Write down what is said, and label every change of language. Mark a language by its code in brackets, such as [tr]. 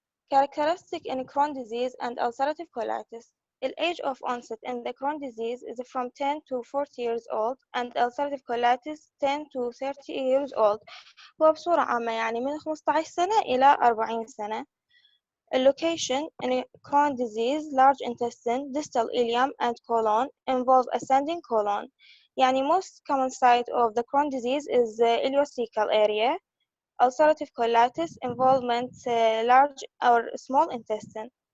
[en] Characteristic in Crohn's disease and ulcerative colitis. The age of onset in the Crohn's disease is from 10 to 40 years old and ulcerative colitis 10 to 30 years old. [ar] هو بصورة عامة يعني من 15 سنة إلى 40 سنة. [en] Location in Crohn's disease, large intestine, distal ileum and colon involve ascending colon. [ar] يعني [en] most common site of the Crohn's disease is the ileocecal area. Ulcerative colitis involvement large or small intestine.